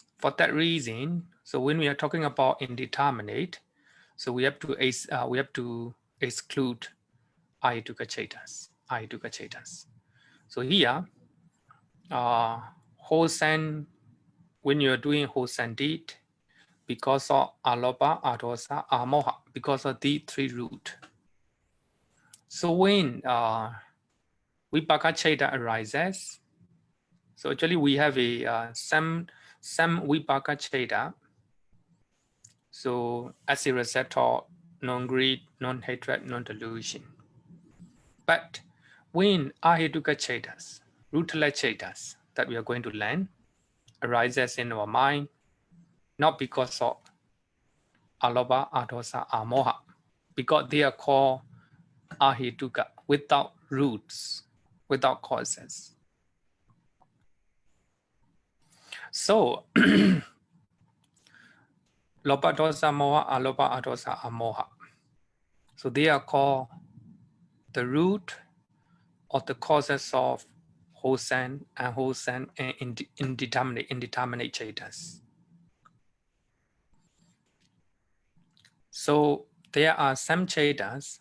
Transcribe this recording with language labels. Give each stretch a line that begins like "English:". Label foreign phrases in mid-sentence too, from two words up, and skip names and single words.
English: For that reason, so when we are talking about indeterminate, so we have to exclude
Pali: ahituka chetas.
English: So here, wholesome, when you are doing wholesome deed, because of
Pali: aloba, adosa, moha,
English: because of the three root. So when
Pali: vipaka cheta
English: arises, so actually we have a some
Pali: vipaka cheta.
English: So as a result of non-greed, non-hatred, non-delusion. But when
Pali: ahituka chetas,
English: rootless chetas that we are going to learn, arises in our mind, not because of
Pali: aloba, adosa, moha,
English: because they are called ahituka, without roots, without causes. So, loba,
Pali: dosa, moha, aloba, adosa, moha.
English: So they are called the root of the causes of wholesome, unwholesome, and indeterminate chetas. So there are some chetas.